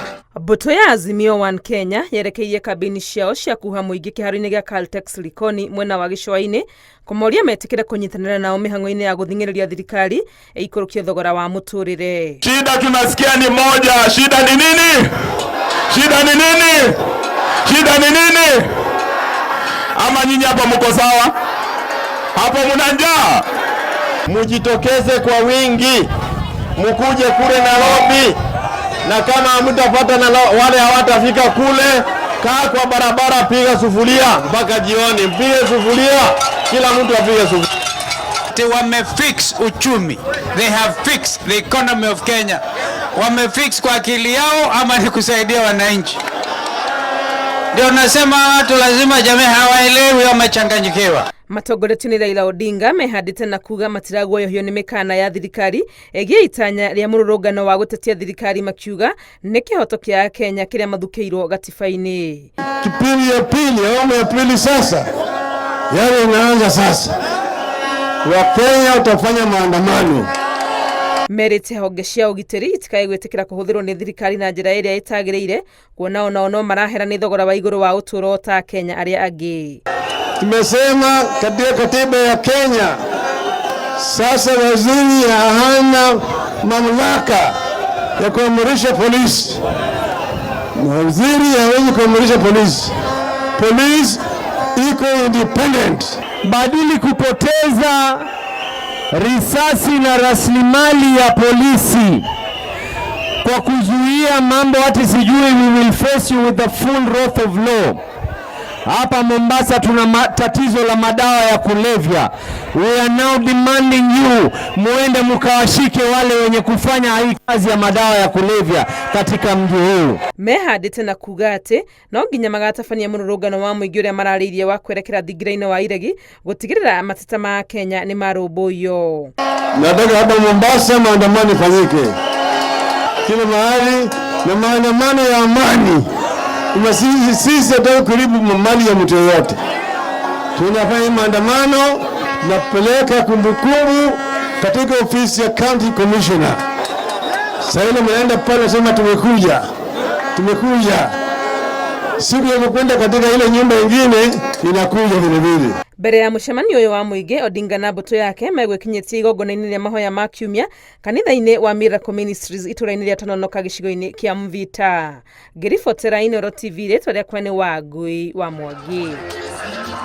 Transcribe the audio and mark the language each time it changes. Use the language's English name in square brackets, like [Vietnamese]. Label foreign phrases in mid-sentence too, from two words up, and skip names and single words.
[Kikuyu] Mbũtũ ya Azimio One Kenya yerekeirie kambĩini ciao cia kuha mũingĩ kĩharo-inĩ gĩa Caltex Likoni mwena wa gĩcũa-inĩ kũmoria metĩkĩre kũnyitanĩra nao mĩhang'o-inĩ ya gũthing'ĩrĩria thirikari ĩikũrũkie thogora wa mũtũrĩre. [Swahili] Shida tunasikia ni moja. Shida ni nini? Shida ni nini? Shida ni nini? Ama nyinyi hapa mko sawa? Hapo mna njaa? Mujitokeze kwa wingi, mukuje kule Nairobi, na kama hamtapata na wale hawatafika kule, kaa kwa barabara, piga sufuria mpaka jioni, piga sufuria, kila mtu apige sufuria. They wamefix uchumi, [English] they have fixed the economy of Kenya. [Swahili] Wamefix kwa akili yao ama ni kusaidia wananchi? Ndio nasema watu lazima jamii hawaelewi, wamechanganyikiwa. [Kikuyu] Matongoretio nĩ Raila Odinga mehandĩte na kuga matiraguoyohio nĩ mĩkana ya thirikari ĩgiĩ itanya rĩa mũrũrũngano wa gũtetia thirikari, makiuga nĩ kĩhoto kĩa Kenya kĩrĩa mathukĩirwo gatiba-inĩ. [Swahili] Kipindi ya pili, awamu ya pili sasa, yale inaanza sasa. Wakenya utafanya maandamano. [Kikuyu] Merĩte honge cia ũgitĩri itikae gwĩtĩkĩra kũhũthĩrwo nĩ thirikari na njĩra ĩrĩa ĩtagĩrĩire, kuona onao no marahera nĩ thogora wa igũrũ wa ũtũũro ta Kenya arĩa angĩ. [Swahili] Tumesema katika katiba ya Kenya sasa waziri hana mamlaka ya kuamrisha polisi. Waziri hawezi kuamrisha polisi. Polisi iko independent. Badili kupoteza risasi na rasilimali ya polisi kwa kuzuia mambo ati sijui [English] we will face you with the full wrath of law. [Swahili] Hapa Mombasa tuna tatizo la madawa ya kulevya. [English] We are now demanding you [Swahili] muende mukawashike wale wenye kufanya hii kazi ya madawa ya kulevya katika mji huu. [Kikuyu] Mehandĩte na kuga atĩ no nginya magatabania mũrũrũngano wa mũingĩ ũrĩa mararĩirie wa kwerekera thingira-inĩ wa iregi gũtigĩrĩra mateta ma Kenya nĩ marũmbũiyo. [Swahili] Nataka hapa Mombasa maandamano fanyike kila mahali, na maandamano ya amani. Sisi hatutaki kuharibu mali ya mtu yoyote. Tunafanya maandamano na kupeleka kumbukumbu katika ofisi ya County Commissioner. Sasa ile mnaenda pale sema tumekuja. Siku ya kwenda katika ile nyumba nyingine inakuja vile vile. [Kikuyu] Mbere ya mũcemanio ũyũ wa mũingĩ, Odinga na mbũtũ yake megwĩkinyĩtie igongona-inĩ rĩa mahoya ma kiumia kanitha-inĩ wa Miracle Ministries itũũra-inĩ rĩa Tononoka gĩcigo-inĩ kĩa Mvita. Ngĩribotera Inooro TV, rĩtwa rĩakwa nĩ Wangui wa Mwangi.